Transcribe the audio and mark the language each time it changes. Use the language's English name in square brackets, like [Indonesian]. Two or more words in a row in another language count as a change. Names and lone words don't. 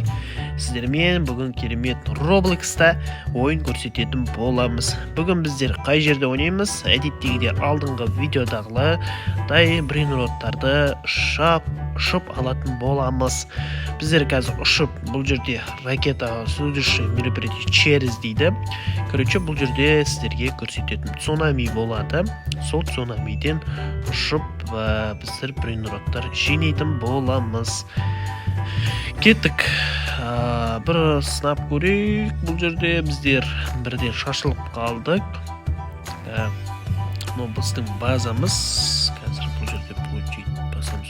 [Kazakh] Сіздермен бүгін керемет Roblox'та ойын көрсететін боламыз. Бүгін біздер қай жерде ойнаймыз? Әдеттегідей алдыңғы видеодағылардай брейнроттарды ұшып алатын боламыз. Біздер қазір ұшып, бұл жерде ракета [Russian] следующее мероприятие через [Kazakh] дейді. Короче, бұл жерде сіздерге көрсететін цунами болады. Сол цунамиден ұшып біздер брейнроттар жинайтын боламыз. Кеттік. Бір сынап көрейік. Бұл жерде біздер бірден шашылып қалдық. Біздің базамыз қазір бұл жерде басамыз.